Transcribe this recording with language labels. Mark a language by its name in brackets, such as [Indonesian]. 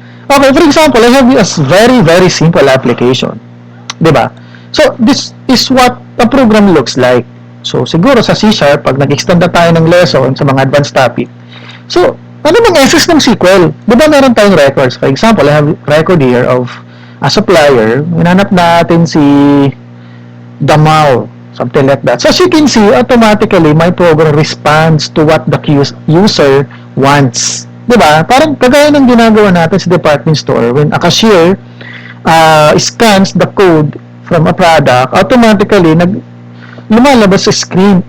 [English] Okay, for example, I have a very, very simple application. Di ba? So, this is what a program looks like. [Filipino] So, siguro sa C#, pag nag-extend na tayo ng lesson sa mga advanced topic, so, ano bang essence ng SQL? Di ba meron tayong records? [English] For example, I have record here of a supplier. [Filipino] Hinanap natin si Damao, [English] something like that. So, as you can see, automatically, my program responds to what the user wants. [Filipino] Diba? Parang kagaya ng ginagawa natin sa department store, [English] when a cashier scans the code from a product, automatically, [Filipino] lumalabas sa screen.